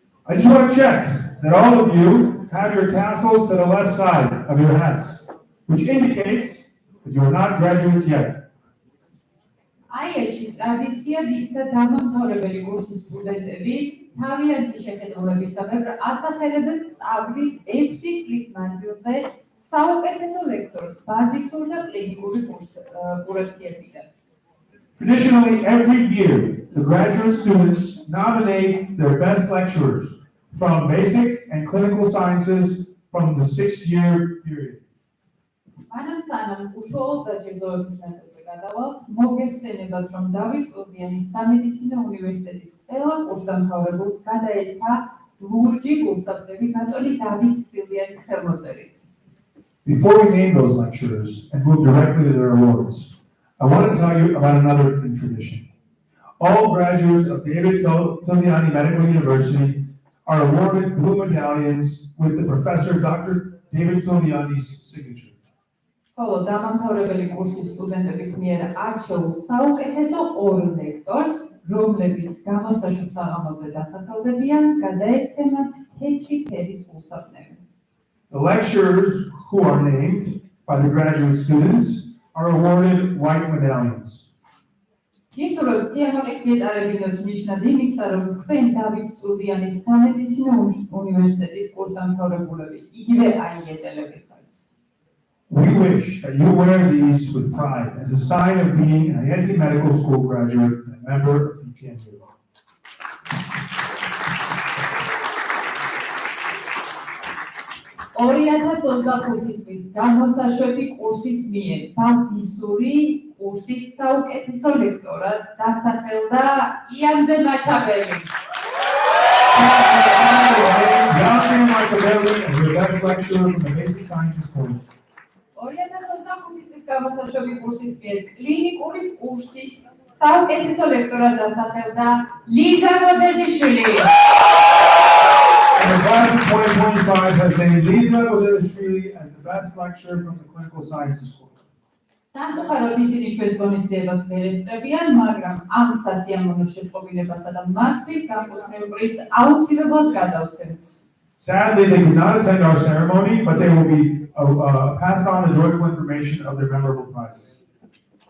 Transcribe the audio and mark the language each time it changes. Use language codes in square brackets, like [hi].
[en] I just want to check that all of you have your tassels to the left side of your hats, which indicates that you are not graduates yet. [ka] აიელში ტრადიციად იქცა დამამთავრებელი კურსის სტუდენტები თავიანთი შეხედულებისამებრ ასახელებენ სწავლის 6 წლის მანძილზე საუკეთესო ლექტორს ბაზისურ და კლინიკური კურაციებიდან. [en] Traditionally, every year, the graduate students nominate their best lecturers from basic and clinical sciences from the 6-year period. [ka] მანამ სანამ უშუალოდ დაჯილდოების ნაწილზე გადავალთ, მოგეხსენებათ, რომ დავით ტურბიანის სამედიცინო უნივერსიტეტის ყველა კურსდამთავრებულს გადაეცა ლურჯი გულსაფრები ბატონი დავით ტურბიანის ხელმოწერით. [en] Before we name those lecturers and move directly to their awards, I want to tell you about another tradition. All graduates of David Tilliani Medical University are awarded blue medallions with the professor Dr. David Tilliani's signature. [ka] ხოლო დამამთავრებელი კურსის სტუდენტების მიერ არჩეულ საუკეთესო ორ ლექტორს, რომლებიც გამოსაშოთ საღამოზე დასახელდებიან, გადაეცემათ თეთრი ფერის გულსაფრები. [en] The lecturers who are named by the graduate students are awarded white medallions. [ka] გისურვებთ სიამოვნებით გეტარებინოთ ნიშნად იმისა, რომ თქვენ დავით ტურბიანის სამედიცინო უნივერსიტეტის კურსდამთავრებულები, იგივე აიეტელები ხართ. [en] We wish that you wear these with pride as a sign of being an IIT Medical School graduate and a member of DTMU. [ka] წლის გამოსაშვები კურსის მიერ ბაზისური კურსის საუკეთესო ლექტორად დასახელდა იამზე მაჩაბელი. [en] Yasmin Marcabelli is the best lecturer from the Basic Sciences course. [ka] 2025 წლის გამოსაშვები კურსის მიერ კლინიკური კურსის საუკეთესო ლექტორად დასახელდა ლიზა გოდერძიშვილი. [en] And the class of 2025 has named Liza Godilashvili as the best lecturer from the Clinical Sciences course. [ka] სამწუხაროდ ისინი ჩვენს ღონისძიებას ვერ ესწრებიან, მაგრამ ამ სასიამოვნო შეტყობინებასა და მათთვის განკუთვნილ პრიზს აუცილებლად გადავცემთ. [en] Sadly, they could not attend our ceremony, but they will be passed on the joyful information of their memorable prizes.